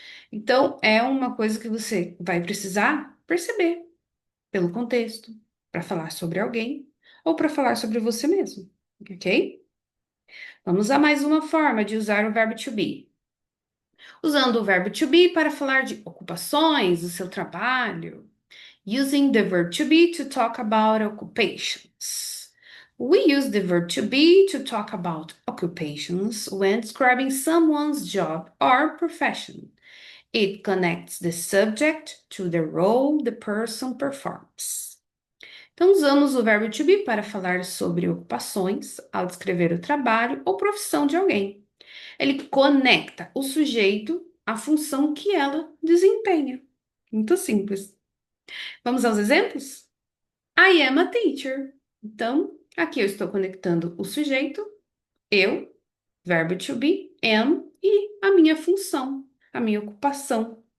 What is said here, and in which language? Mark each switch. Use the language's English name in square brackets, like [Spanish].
[Portuguese] Então, é uma coisa que você vai precisar perceber pelo contexto, para falar sobre alguém ou para falar sobre você mesmo, ok? Vamos a mais uma forma de usar o verbo to be. Usando o verbo to be para falar de ocupações, do seu trabalho. [English] Using the verb to be to talk about occupations. We use the verb to be to talk about occupations when describing someone's job or profession. It connects the subject to the role the person performs. [Portuguese] Então, usamos o verbo to be para falar sobre ocupações ao descrever o trabalho ou profissão de alguém. Ele conecta o sujeito à função que ela desempenha. Muito simples. Vamos aos exemplos? I am a teacher. Então, aqui eu estou conectando o sujeito, eu, verbo to be, am, e a minha função, a minha ocupação.